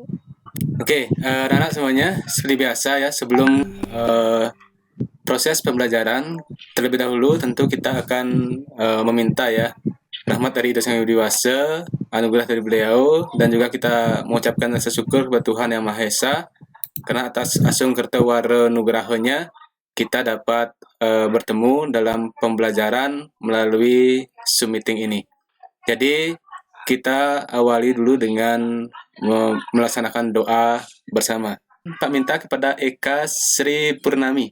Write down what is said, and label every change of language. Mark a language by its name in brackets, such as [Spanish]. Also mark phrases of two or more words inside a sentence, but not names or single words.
[Indonesian] Oke, anak-anak semuanya, seperti biasa ya, sebelum proses pembelajaran, terlebih dahulu tentu kita akan meminta ya rahmat dari Ida Sang Hyang Widi Wasa, anugerah dari beliau, dan juga kita mengucapkan rasa syukur kepada Tuhan Yang Maha Esa karena atas asung kertawara nugerahnya kita dapat bertemu dalam pembelajaran melalui Zoom meeting ini. Jadi kita awali dulu dengan melaksanakan doa bersama. Pak minta kepada Eka Sri Purnami.